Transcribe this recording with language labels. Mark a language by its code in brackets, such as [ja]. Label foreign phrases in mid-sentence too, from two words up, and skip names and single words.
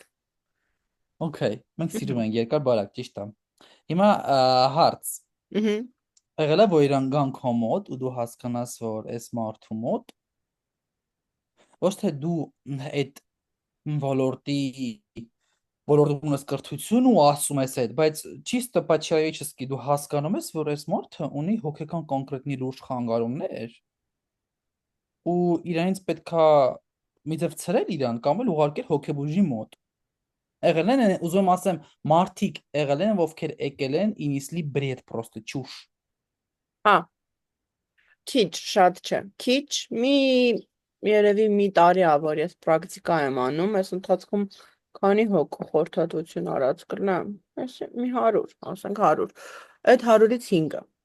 [hy] Okay, մենք սիրում ենք երկար բարակ, ճիշտ է։ Հիմա հարց։ Ահա։ Եղել է որ իրան գան քո մոտ ու դու հասկանաս, որ այս մարդու мод ոչ թե դու այդ ոլորտի ոլորտում ես կրթություն ու ասում ես այդ, բայց [ru] чисто по-человечески [hy] դու հասկանում ես, որ այս մարդը ունի հոգեկան կոնկրետնի լուրջ խանգարումներ ու իրանից պետքա մի ձև ցրել իրան կամ էլ ուղարկել հոգեբուժի մոտ։ Եղել են, ուզում եմ ասեմ, մարդիկ եղել են, ովքեր եկել են [ru] и несли бред просто чушь։ [hy] Հա, քիչ, շատ չէ։ Քիչ, երևի մի տարի ա, որ ես պրակտիկա եմ անում, այս ընթացքում քանի հոգու խորհրդատվություն արած կրնամ։ Այս մի 100, ասենք 100։ Այդ 100-ից 5-ը։